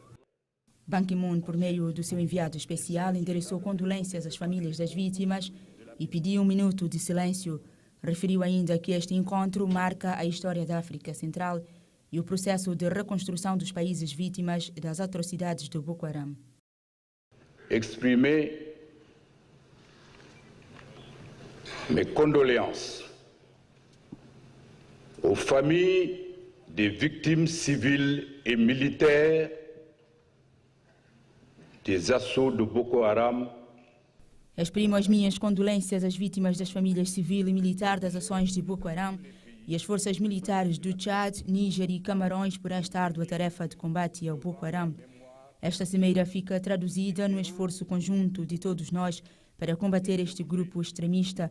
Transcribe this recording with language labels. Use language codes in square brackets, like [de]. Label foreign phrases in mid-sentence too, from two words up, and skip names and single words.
[pt] Ban Ki-moon, por meio do seu enviado especial, endereçou condolências às famílias das vítimas e pediu um minuto de silêncio. Referiu ainda que este encontro marca a história da África Central e o processo de reconstrução dos países vítimas das atrocidades do Boko Haram. [fr] Exprimer mes condoléances aux familles des victimes civiles et militaires des assauts de Boko Haram. [pt] Exprimo as minhas condolências às vítimas das famílias civil e militar das ações de Boko Haram e às forças militares do Tchad, Níger e Camarões por esta árdua tarefa de combate ao Boko Haram. Esta cimeira fica traduzida no esforço conjunto de todos nós para combater este grupo extremista.